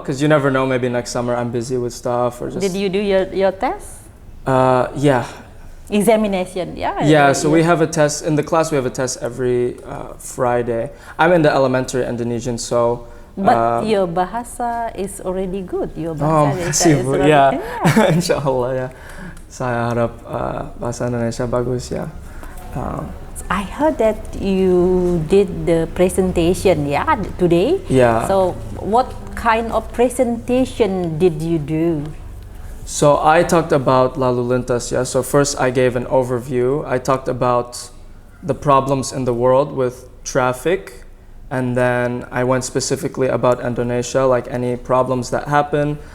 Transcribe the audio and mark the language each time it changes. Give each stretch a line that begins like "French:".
English: Because you never know, maybe next summer I'm busy with stuff or just. Did you do your test? Examination, So we have a test in the class. We have a test every Friday. I'm in the elementary Indonesian, so. But your bahasa is already good. Your bahasa is already,
Indonesian: Insyaallah ya. Saya harap bahasa Indonesia bagus ya.
English: I heard that you did the presentation, today. Yeah. So, what kind of presentation did you do? So I talked about lalu lintas. So first I gave an overview. I talked about the problems in the world with traffic, and then I went specifically about Indonesia, like any problems that happen.